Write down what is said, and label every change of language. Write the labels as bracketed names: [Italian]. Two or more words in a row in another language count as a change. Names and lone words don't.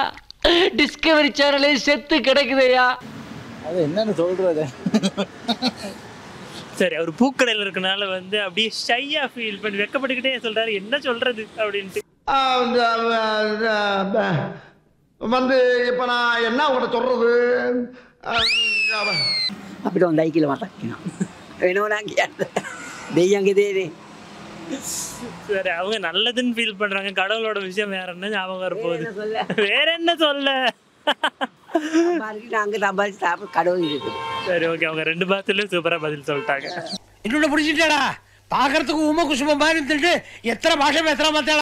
[Tamil] டிஸ்கவரி சேனலே செத்து கிடக்குதையா. அது என்னன்னு சொல்றது? சரி, அவர் பூக்கடையில் இருக்கனால வந்து அப்படியே ஷையா ஃபீல் பண்ணி வெக்கப்பட்டுக்கிட்டே சொல்றாரு என்ன சொல்றது அப்படின்ட்டு. வந்து இப்ப நான் என்ன உங்கள்கிட்ட சொல்றது? [Sinhala] අපිට හොඳයි කියලා මතක් වෙනවා. වෙනෝනම් කියන්න. දෙයියන්ගේ දේනේ. [Tamil] சரி, அவங்க நல்லதுன்னு ஃபீல் பண்றாங்க. கடவுளோட விஷயம் வேற என்ன ஞாபகம் வரப்போகுது? வேற என்ன சொல்ல? நாங்கள் சம்பாதிச்சு சாப்பிட கடவுள் இருக்குது. சரி, ஓகே. அவங்க ரெண்டு பாத்துலயும் சூப்பரா பதில் சொல்லிட்டாங்க. இன்னொன்னு பிடிச்சிட்டாடா, பாக்குறதுக்கு உமா குசும மாதிரி இருந்துட்டு எத்தனை பாஷை பேசுறா பார்த்தா.